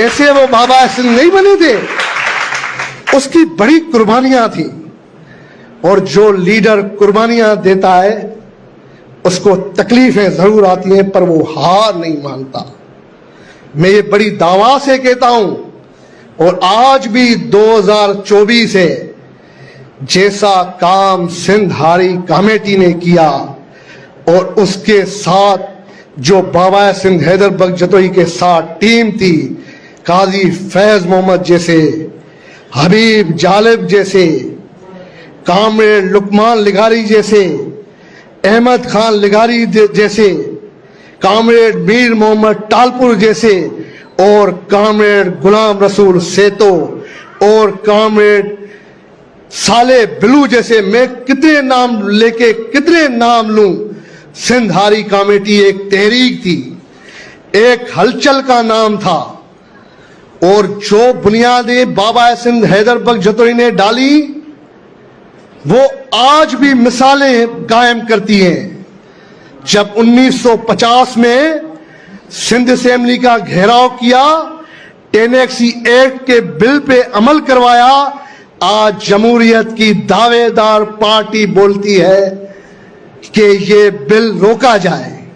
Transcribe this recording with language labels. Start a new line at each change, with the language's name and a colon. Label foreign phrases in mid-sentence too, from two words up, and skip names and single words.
Urdu: ایسے وہ بابا سندھ نہیں بنے تھے، اس کی بڑی قربانیاں تھی، اور جو لیڈر قربانیاں دیتا ہے اس کو تکلیفیں ضرور آتی ہیں، پر وہ ہار نہیں مانتا. میں یہ بڑی دعوے سے کہتا ہوں، اور آج بھی 2024 ہے، جیسا کام سندھ ہاری کمیٹی نے کیا اور اس کے ساتھ جو بابا سندھ حیدر بخش جتوئی کے ساتھ ٹیم تھی، قاضی فیض محمد جیسے، حبیب جالب جیسے, کامریڈ لقمان لغاری جیسے، احمد خان لغاری جیسے، کامریڈ میر محمد ٹالپور جیسے، اور کامریڈ غلام رسول سیتو، اور کامریڈ صالح بلو جیسے، میں کتنے نام لے کے کتنے نام لوں. سندھ ہاری کمیٹی ایک تحریک تھی، ایک ہلچل کا نام تھا، اور جو بنیادیں بابا سندھ حیدر بخش جتوئی نے ڈالی وہ آج بھی مثالیں قائم کرتی ہیں. جب 1950 میں سندھ اسمبلی کا گھیراؤ کیا، ٹیننسی ایکٹ کے بل پے عمل کروایا، آج جمہوریت کی دعویدار پارٹی بولتی ہے کہ یہ بل روکا جائے.